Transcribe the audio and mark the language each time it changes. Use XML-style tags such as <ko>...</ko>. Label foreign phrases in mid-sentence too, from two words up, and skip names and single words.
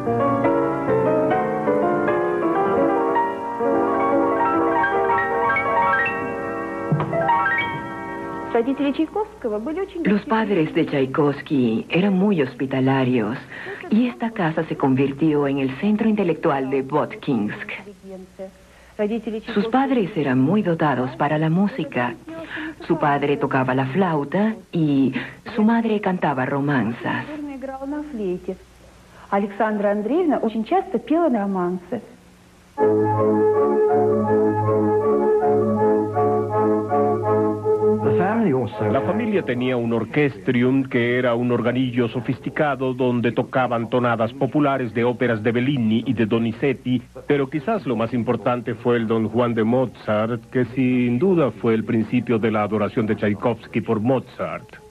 <es>Los padres de Tchaikovsky eran muy hospitalarios y esta casa se convirtió en el centro intelectual de Votkinsk. Sus padres eran muy dotados para la música. Su padre tocaba la flauta y su madre cantaba romanzas.</es> <ru>Александра Андреевна очень часто пела романсы.</ru> <es>La familia tenía un orquestrium que era un organillo sofisticado donde tocaban tonadas populares de óperas de Bellini y de Donizetti, pero quizás lo más importante fue el Don Juan de Mozart, que sin duda fue el principio de la adoración de Tchaikovsky por Mozart.</es>